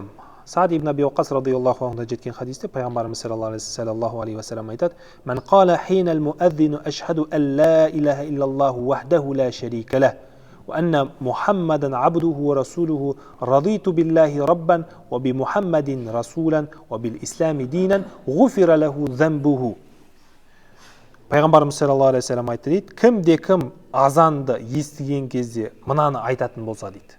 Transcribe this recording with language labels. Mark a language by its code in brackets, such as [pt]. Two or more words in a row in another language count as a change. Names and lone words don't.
[ar] Саад ибн Аби Вақас رضي الله عنه [kk] жеткен хадисте пайғамбарымыз [ar] صلى الله عليه وسلم айтады: "من قال حين المؤذن أشهد أن لا إله إلا الله وحده لا شريك له وأن محمدا عبده ورسوله رضيت بالله ربا وبمحمد رسولا وبالإسلام دينا غفر له ذنبه." [kk] Пайғамбарымыз [ar] صلى الله عليه وسلم [kk] айтты дейді: "Кімде кім азанды естіген кезде мынаны айтатын болса дейді.